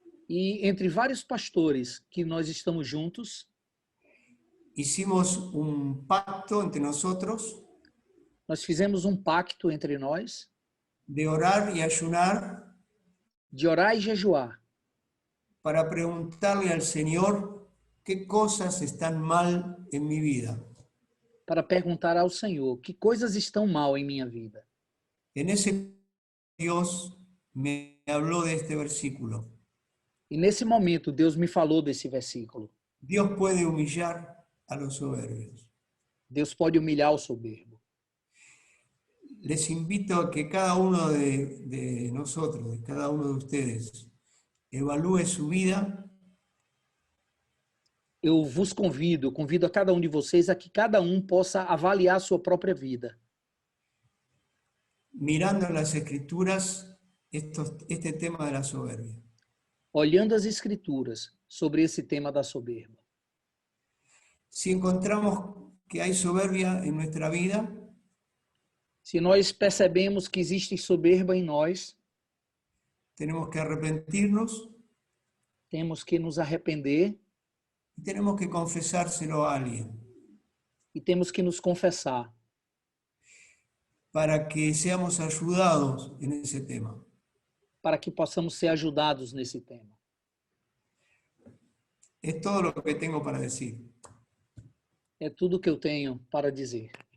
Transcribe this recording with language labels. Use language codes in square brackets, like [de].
[pt] E entre vários pastores que nós estamos juntos, [es] hicimos un pacto entre nosotros [pt] nós fizemos um pacto entre nós [es] de orar y ayunar [pt] de orar e jejuar [es] para preguntarle al Señor qué cosas están mal en mi vida. [pt] para perguntar ao Senhor que coisas estão mal em minha vida. [es] En ese Dios me habló de este versículo. [pt] E nesse momento Deus me falou desse versículo. [es] Dios puede humillar a los soberbios. [pt] Deus pode humilhar o soberbo. [es] Les invito a que cada uno de nosotros, de cada uno de ustedes, evalúe su vida [pt] Eu vos convido a cada um de vocês a que cada um possa avaliar a sua própria vida. [es] mirando en las Escrituras este tema de la soberbia. [pt] Olhando as Escrituras sobre esse tema da soberba. [es] Si encontramos que hay soberbia en nuestra vida, [pt] Se nós percebemos que existe soberba em nós, [es] tenemos que arrepentirnos [pt] temos que nos arrepender [es] y tenemos que confesárselo a alguien [pt] e temos que nos confessar [es] para que seamos ayudados en ese tema. [pt] para que possamos ser ajudados nesse tema. [es] Es todo lo que tengo para decir. [pt] É tudo que eu tenho para dizer.